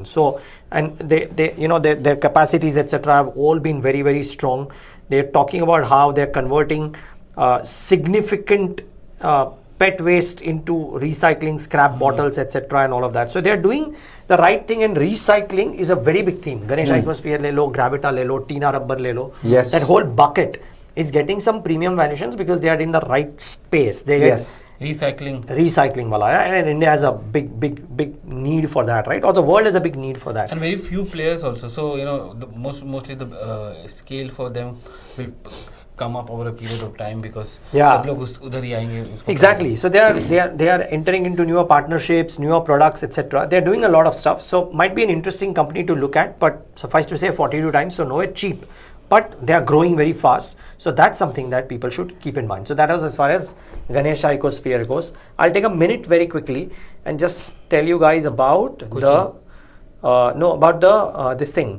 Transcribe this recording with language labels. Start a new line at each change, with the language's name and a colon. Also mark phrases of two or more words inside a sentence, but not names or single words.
English: So, and they their capacities, etc., have all been very, very strong. They're talking about how they're converting significant pet waste into recycling, scrap bottles, etc., and all of that. So they're doing the right thing, and recycling is a very big theme.
Hindi: Ganesha Ecosphere le lo, Gravita le lo, Tina Rubber le lo.
English: Yes. That whole bucket is getting some premium valuations because they are in the right space. They get recycling wala, and India has a big need for that, right? Or the world has a big need for that. And very few players also. So mostly the scale for them will come up over a period of time because
Hindi: सब लोग उधर ही आएंगे.
English: Exactly. So they are entering into newer partnerships, newer products, etc. They're doing a lot of stuff. So might be an interesting company to look at, but suffice to say 42 times, so nowhere cheap. But they are growing very fast. So that's something that people should keep in mind. So that was as far as Ganesha Ecosphere goes. I'll take a minute very quickly and just tell you guys about this thing.